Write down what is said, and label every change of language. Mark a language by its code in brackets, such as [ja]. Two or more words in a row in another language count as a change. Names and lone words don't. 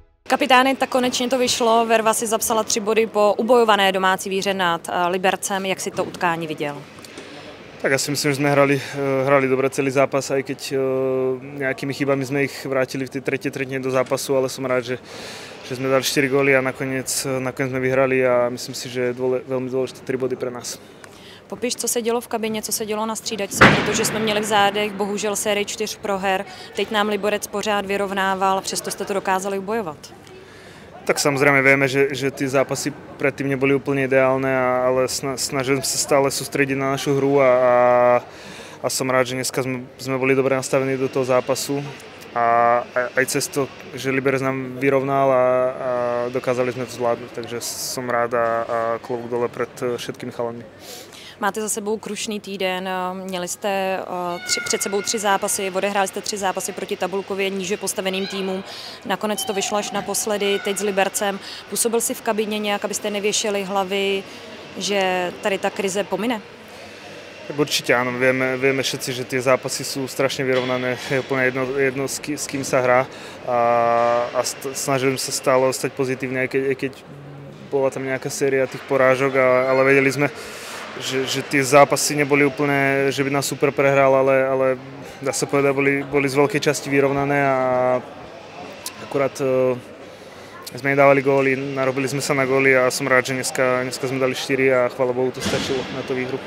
[cs] Kapitány, tak konečně to vyšlo. Verva si zapsala 3 body po ubojované domácí výhře nad Libercem. Jak si to utkání viděl? [sk] Tak ja si myslím, že sme hrali dobre celý zápas, aj keď nejakými chybami sme ich vrátili v tej tretej tretine do zápasu, ale som rád, že sme dali 4 góly a nakoniec sme vyhrali a myslím si, že je veľmi dôležité 3 body pre nás. [cs] Popiš, co se dělo v kabině, co se dělo na střídačce, protože jsme měli v zádech bohužel sérii 4 proher. Teď nám Liberec pořád vyrovnával, přesto jste to dokázali ubojovat. [sk] Tak samozrejme vieme, že tie zápasy predtým neboli úplne ideálne, ale snažím sa stále sústrediť na našu hru a som rád, že dneska sme boli dobre nastavení do toho zápasu a aj cez to, že Liberec nám vyrovnal a dokázali sme to zvládnuť, takže som rád a klobúk dole pred všetkými chalami. [cs] Máte za sebou krušný týden, měli jste před sebou 3 zápasy, odehráli jste 3 zápasy proti tabulkově níže postaveným týmům. Nakonec to vyšlo až naposledy, teď s Libercem. Působil si v kabině nějak, abyste nevěšeli hlavy, že tady ta krize pomine? [sk] Tak určite áno, vieme všetci, že tie zápasy sú strašne vyrovnané, je úplne jedno s kým sa hrá a snažím sa stále ostať pozitívne, aj keď bola tam nejaká séria tých porážok, ale vedeli sme, že tie zápasy neboli úplne, že by nás super prehral, ale dá sa povedať, boli z veľkej časti vyrovnané a akurát sme nedávali góly, narobili sme sa na góly a som rád, že dneska sme dali 4 a chvála Bohu to stačilo na tú výhru.